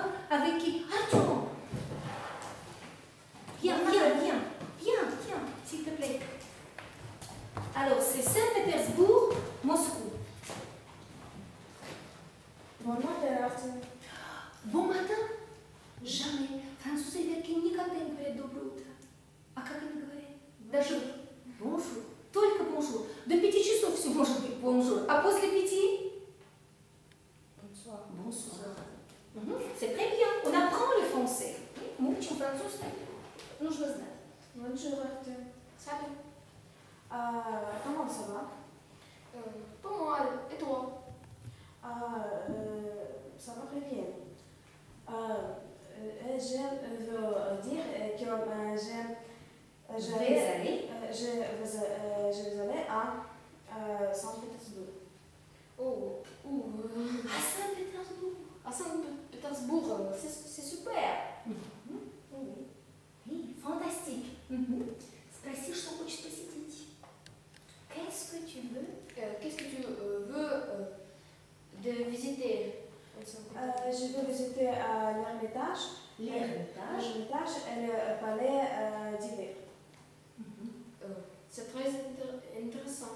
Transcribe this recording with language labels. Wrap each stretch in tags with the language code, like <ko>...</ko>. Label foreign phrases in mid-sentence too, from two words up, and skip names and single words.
<fr>Avec qui? Artyom! Viens, s'il te plaît. Alors, c'est Saint-Pétersbourg, Moscou. Bon matin, Artyom. Bon matin. Jamais.</fr> <ru>Французы никогда не говорят доброе утро. А как они говорят? Даже bonjour. Только bonjour. До 5 часов все может быть bonjour. А после 5?</ru> <fr>Bonsoir. Bonsoir. C'est très bien. On apprend le français.</fr> <ru>Мы учим французский. Нужно знать.</ru> <fr>Bonjour, Artyom. Salut. Comment ça va? Pas mal. Et toi? Ça va très bien. Je veux dire que je vais aller à Saint-Pétersbourg. Oh, À Saint-Pétersbourg. à Saint-Pétersbourg, c'est super. Oui, fantastique.</fr> <ru>Sпроси, что хочешь посетить.</ru> <fr>Qu'est-ce que tu veux? Qu'est-ce que tu veux de visiter? Je veux visiter l'Ermitage. L'Ermitage. L'Ermitage et le palais d'hiver. C'est très intéressant.</fr>